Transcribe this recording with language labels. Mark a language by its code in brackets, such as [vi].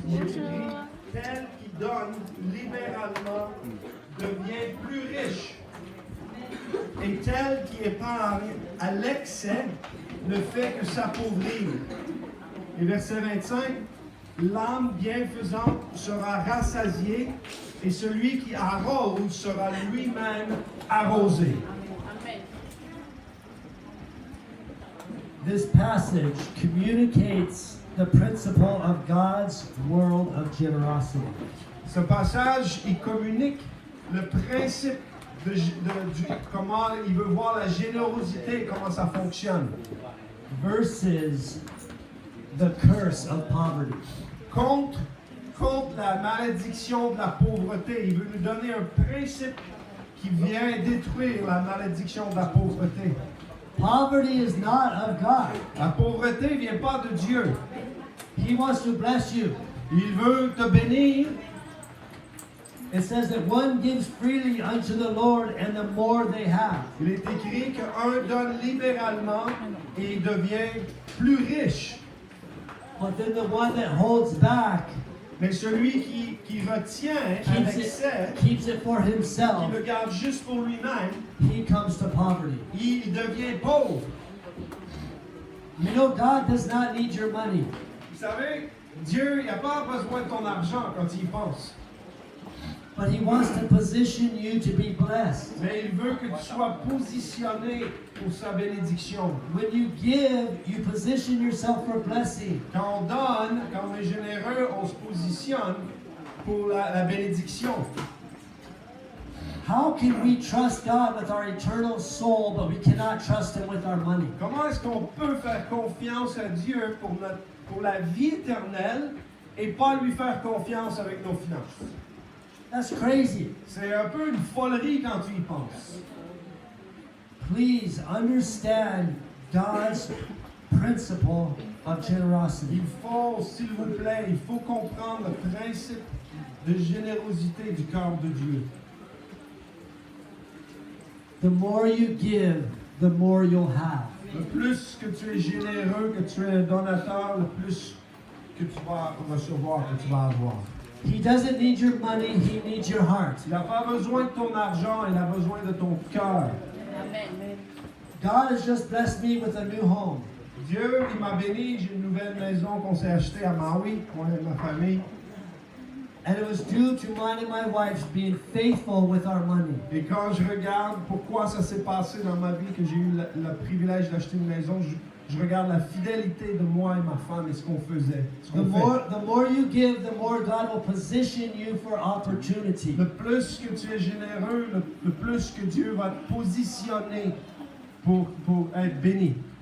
[fr] Il est écrit: tel qui donne libéralement devient plus riche, et tel qui épargne à l'excès ne fait que s'appauvrir. Et verset 25, l'âme bienfaisante sera rassasiée, et celui qui arrose sera lui-même arrosé. [en] this passage communicates the principle of God's world of generosity. [fr] Ce passage, il communique le principe de comment il veut voir la générosité, comment ça fonctionne. [en] Versus the curse of poverty. [fr] Contre la malédiction de la pauvreté. Il veut nous donner un principe qui vient détruire la malédiction de la pauvreté. [en] Poverty is not of God. [fr] La pauvreté ne vient pas de Dieu. [en] He wants to bless you. [fr] Il veut te bénir. [en] It says that one gives freely unto the Lord, and the more they have. [fr] Il est écrit qu'un donne libéralement et il devient plus riche. [en] But then the one that holds back [fr] Mais celui qui retient avec excès, [en] keeps it for [fr] qui [en] himself, [fr] le garde juste pour lui-même, [en] he comes to poverty. [fr] il devient pauvre. [en] You know, God does not need your money. [fr] Vous savez, Dieu n'a pas besoin de ton argent quand il y pense. [en] But he wants to position you to be blessed. [fr] Mais il veut que tu sois positionné pour sa bénédiction. [en] When you give, you position yourself for blessing. [fr] Quand on donne, quand on est généreux, on se positionne pour la bénédiction. [en] How can we trust God with our eternal soul, but we cannot trust Him with our money? [fr] Comment est-ce qu'on peut faire confiance à Dieu pour la vie éternelle et pas lui faire confiance avec nos finances? [en] That's crazy. [fr] C'est un peu une folerie quand tu y penses. [en] Please understand God's principle of generosity. [fr] Il faut, s'il vous plaît, il faut comprendre le principe de générosité du cœur de Dieu. [en] The more you give, the more you'll have. [fr] Le plus que tu es généreux, que tu es un donateur, le plus que tu vas recevoir, que tu vas avoir. [en] He doesn't need your money, He needs your heart. [fr] Il n'a pas besoin de ton argent, il a besoin de ton cœur. [en] God has just blessed me with a new home. [fr] Dieu, il m'a béni. J'ai une nouvelle maison qu'on s'est achetée à Maui, moi et ma famille. [en] And it was due to mine and my wife's being faithful with our money. [fr] Et quand je regarde pourquoi ça s'est passé dans ma vie, que j'ai eu le privilège d'acheter une maison, je regarde la fidélité de moi et ma femme et ce qu'on faisait. Ce qu'on fait. [en] The more you give, the more God will position you for opportunity. [fr] Le plus que tu es généreux, le plus que Dieu va te positionner pour être béni.